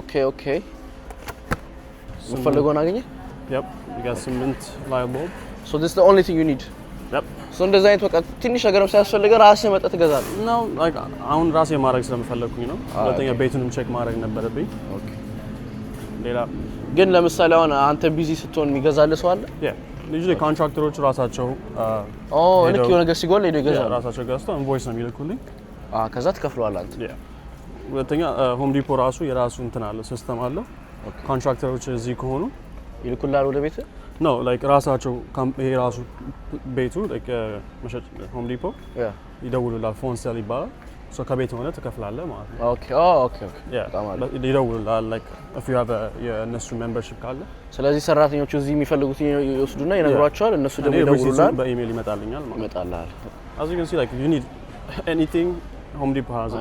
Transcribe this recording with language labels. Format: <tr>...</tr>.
<am>okay ፈልገውን አገኘ</am> <en>yep you got cement light bulb so this is the only thing you need yep</en> <am>so እንደዛ አይነት በቃ ትንሽ ነገርም ሲያስፈልግ ራስህ መጣ ትገዛለህ no like አሁን ራሴ ማድረግ ስለምፈልኩኝ ነው ሁለተኛ ቤቱንም ቼክ ማድረግ ነበረብኝ</am> <en>ኦኬ</en> <am>ሌላ ግን ለምሳሌ አሁን አንተ ቢዚ ስትሆን የሚገዛልህ ሰው አለ yeah usually ኮንትራክተሮች ራሳቸው ልክ የሆነ ነገር ሲጎል ሄዶ ይገዛሉ ራሳቸው ገዝተው ኢንቮይስ ነው የሚልኩልኝ ከዛ ትከፍለዋለህ አንተ yeah ሁለተኛ ሆም ዲፖ ራሱ የራሱ እንትን አለ ሲስተም አለ ኮንትራክተሮች እዚህ ከሆኑ ይልኩላል ወደ ቤት no like ራሳቸው ይሄ ራሱ ቤቱ like መሸጥ ሆም ዲፖ ይደውሉላል ፎን ሴል ይባላል so ከቤት ሆነ ትከፍላለህ ማለት ነው ኦኬ ይደውሉላል</am> <en>like if you have</en> <am>የእነሱ ሜምበርሺፕ ካለ ስለዚህ ሰራተኞቹ እዚህ የሚፈልጉት ይወስዱና ይነግሯቸዋል እነሱ ደግሞ ይደውሉላል በኢሜል ይመጣልኛል ይመጣልሃል</am> <en>as you can see like you need anything home depot has</en>